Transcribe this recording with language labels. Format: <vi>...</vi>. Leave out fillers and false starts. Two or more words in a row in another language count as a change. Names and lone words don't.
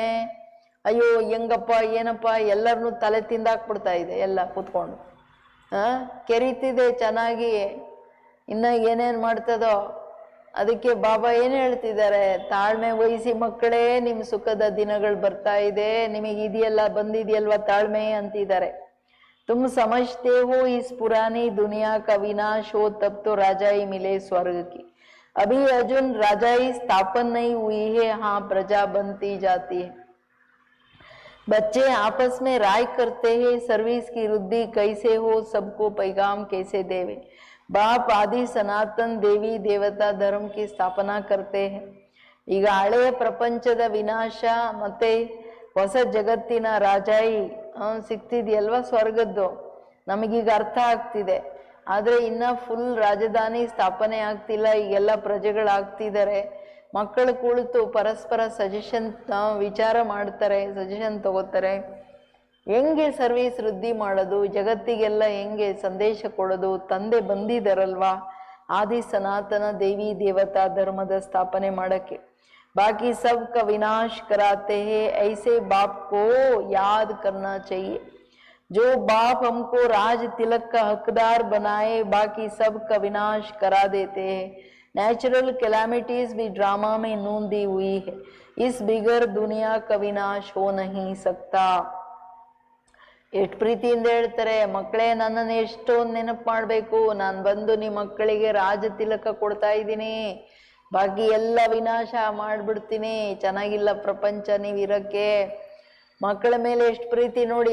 <kn>ಅಯ್ಯೋ ಹೆಂಗಪ್ಪ ಏನಪ್ಪ, ಎಲ್ಲರನ್ನೂ ತಲೆ ತಿಂದಾಕ್ಬಿಡ್ತಾ ಇದೆ ಎಲ್ಲ ಕೂತ್ಕೊಂಡು. ಕೆರೀತಿದೆ ಚೆನ್ನಾಗಿ, ಇನ್ನ ಏನೇನು ಮಾಡ್ತದೋ. ಅದಕ್ಕೆ ಬಾಬಾ ಏನು ಹೇಳ್ತಿದ್ದಾರೆ? ತಾಳ್ಮೆ ವಹಿಸಿ ಮಕ್ಕಳೇ, ನಿಮ್ಮ ಸುಖದ ದಿನಗಳು ಬರ್ತಾ ಇದೆ, ನಿಮಗೆ ಇದೆಯಲ್ಲ, ಬಂದಿದೆಯಲ್ವಾ ತಾಳ್ಮೆ ಅಂತಿದ್ದಾರೆ.</kn> <hi>तुम समझते हो इस पुरानी दुनिया का विनाश हो तब तो राजाई मिले स्वर्ग की. अभी अर्जुन राजाई स्थापन नहीं हुई है, हाँ प्रजा बनती जाती है. बच्चे आपस में राय करते हैं सर्विस की वृद्धि कैसे हो, सबको पैगाम कैसे देवे. बाप आदि सनातन देवी देवता धर्म की स्थापना करते हैं.</hi> <kn>ಈಗ ಹಳೆಯ ಪ್ರಪಂಚದ ವಿನಾಶ ಮತ್ತೆ ಹೊಸ ಜಗತ್ತಿನ ರಾಜಾಯಿ ಸಿಗ್ತಿದೆಯಲ್ವಾ ಸ್ವರ್ಗದ್ದು, ನಮಗೀಗ ಅರ್ಥ ಆಗ್ತಿದೆ. ಆದರೆ ಇನ್ನ ಫುಲ್ ರಾಜಧಾನಿ ಸ್ಥಾಪನೆ ಆಗ್ತಿಲ್ಲ. ಈಗೆಲ್ಲ ಪ್ರಜೆಗಳಾಗ್ತಿದ್ದಾರೆ. ಮಕ್ಕಳು ಕುಳಿತು ಪರಸ್ಪರ ಸಜೆಷನ್ ವಿಚಾರ ಮಾಡ್ತಾರೆ, ಸಜೆಷನ್ ತಗೋತಾರೆ. ಹೆಂಗೆ ಸರ್ವಿಸ್ ವೃದ್ಧಿ ಮಾಡೋದು, ಜಗತ್ತಿಗೆಲ್ಲ ಹೆಂಗೆ ಸಂದೇಶ ಕೊಡೋದು. ತಂದೆ ಬಂದಿದ್ದಾರಲ್ವಾ ಆದಿ ಸನಾತನ ದೇವಿ ದೇವತಾ ಧರ್ಮದ ಸ್ಥಾಪನೆ ಮಾಡಕ್ಕೆ.</kn> <hi>बाकी सब का विनाश कराते हैं, ऐसे बाप को याद करना चाहिए. जो बाप हमको राज तिलक का हकदार बनाए, बाकी सब का विनाश करा देते हैं.</hi> <en>natural calamities</en> <hi>भी ड्रामा में नूंदी हुई है. इस बिगर दुनिया का विनाश हो नहीं सकता.</hi> <kn>ಎಷ್ಟು ಪ್ರೀತಿಯಿಂದ ಹೇಳ್ತಾರೆ, ಮಕ್ಕಳೇ ನನ್ನನ್ನು ಎಷ್ಟೊಂದು ನೆನಪು ಮಾಡಬೇಕು. ನಾನು ಬಂದು ನಿಮ್ಮ ಮಕ್ಕಳಿಗೆ ರಾಜ ತಿಲಕ ಕೊಡ್ತಾ ಇದ್ದೀನಿ, ಬಾಕಿ ಎಲ್ಲ ವಿನಾಶ ಮಾಡಿಬಿಡ್ತೀನಿ. ಚೆನ್ನಾಗಿಲ್ಲ ಪ್ರಪಂಚ ನೀವಿರಕ್ಕೆ. ಮಕ್ಕಳ ಮೇಲೆ ಎಷ್ಟು ಪ್ರೀತಿ ನೋಡಿ.</kn>